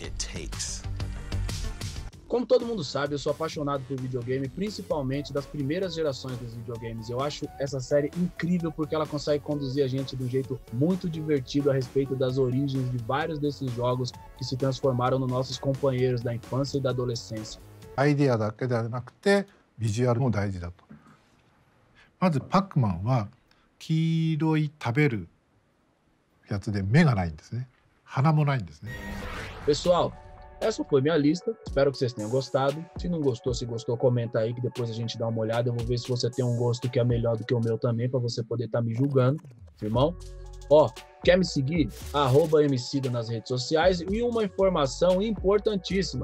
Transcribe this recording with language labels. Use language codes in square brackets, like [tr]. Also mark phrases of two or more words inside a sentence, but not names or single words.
[pt] Como todo mundo sabe, eu sou apaixonado por videogame, principalmente das primeiras gerações dos videogames. Eu acho essa série incrível porque ela consegue conduzir a gente de um jeito muito divertido a respeito das origens de vários desses jogos que se transformaram nos nossos companheiros da infância e da adolescência. [ja] アイデアだけではなくてビジュアルも大事だと。まずパックマンは黄色い食べるやつで目がないんですね。鼻もないんですね。 [pt] Pessoal, essa foi minha lista. Espero que vocês tenham gostado. Se não gostou, se gostou, comenta aí que depois a gente dá uma olhada. Eu vou ver se você tem um gosto que é melhor do que o meu também, para você poder estar me julgando, irmão. Ó, quer me seguir? @Emicida nas redes sociais. E uma informação importantíssima.